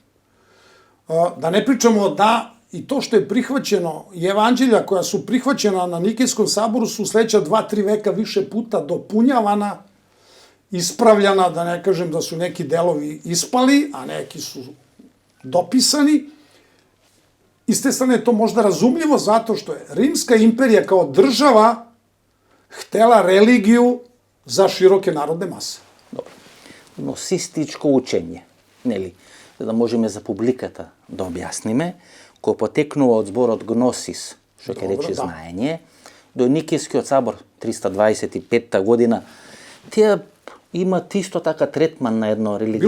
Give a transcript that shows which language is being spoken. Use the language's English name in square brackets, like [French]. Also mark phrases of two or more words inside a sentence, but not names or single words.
[Serbian] Da ne pričamo da i to što je prihvaćeno, i evanđelja koja su prihvaćena na Nikejskom saboru su sledeća 2-3 veka više puta dopunjavana, ispravljana, da ne kažem da su neki delovi ispali, a neki su dopisani. Iz te strane je to možda razumljivo zato što je Rimska imperija kao država htela religiju za široke narodne mase. Dobro. [Macedonian] Гносистичко учење, нели, за да можеме за публиката да објасниме, кој потекнува од зборот гносис, што ќе рече знаење, до Никејскиот сабор 325 година, тие имат исто така третман на едно религијско.